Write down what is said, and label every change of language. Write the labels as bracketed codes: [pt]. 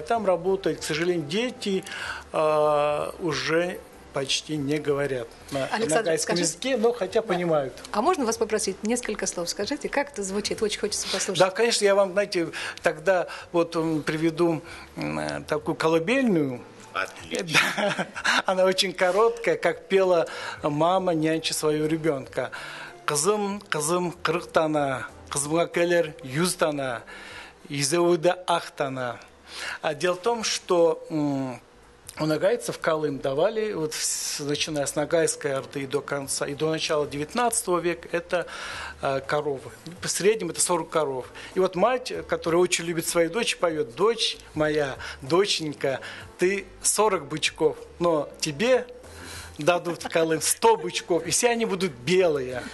[ru] Там работают, к сожалению, дети уже почти не говорят на нагайском языке, но хотя понимают. А можно вас попросить несколько слов? Скажите, как это звучит? Очень хочется послушать. Да, конечно, я вам, знаете, тогда вот приведу такую колыбельную. Отлично. Да, она очень короткая, как пела мама, нянча своего ребенка. [nog] Қызым, қызым, 40 тана, қызымға келер 100 тана, изеуді ақ тана. [ru] Дело в том, что у нагайцев Колым давали, вот, начиная с Ногайской Орды до конца, и до начала 19 века, это коровы. В среднем это 40 коров. И вот мать, которая очень любит свою дочь, поет: «Дочь моя, доченька, ты 40 бычков, но тебе дадут в Колым 100 бычков, и все они будут белые».